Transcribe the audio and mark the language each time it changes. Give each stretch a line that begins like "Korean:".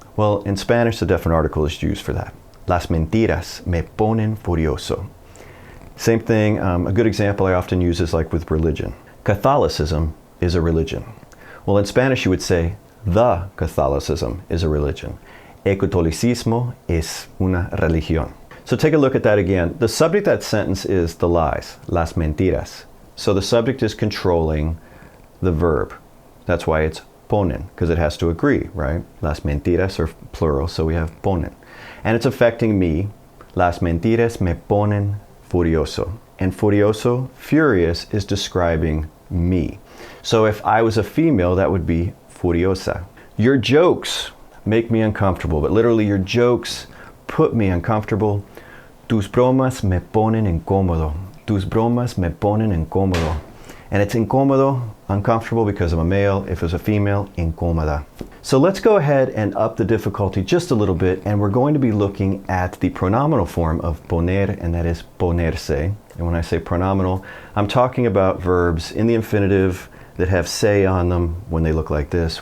English: Well, in Spanish, the definite article is used for that.
Spanish: Las mentiras me ponen furioso.
English: Same thing, a good example I often use is like with religion. Catholicism is a religion. Well, in Spanish, you would say, the Catholicism is a religion.
Spanish: El catolicismo es una religión.
English: So take a look at that again. The subject of that sentence is the lies,
Spanish: las mentiras.
English: So the subject is controlling the verb. That's why it's ponen, because it has to agree, right?
Spanish: Las mentiras
English: are plural, so we have ponen. And it's affecting me.
Spanish: Las mentiras me ponen furioso.
English: And furioso, furious, is describing me. So if I was a female, that would be furiosa. Your jokes make me uncomfortable, but literally your jokes put me uncomfortable.
Spanish: Tus bromas me ponen incómodo. Tus bromas me ponen incómodo.
English: And it's incómodo, uncomfortable because I'm a male. If it's a female, incómoda. So let's go ahead and up the difficulty just a little bit, and we're going to be looking at the pronominal form of poner, and that is ponerse. And when I say pronominal, I'm talking about verbs in the infinitive that have se on them when they look like this.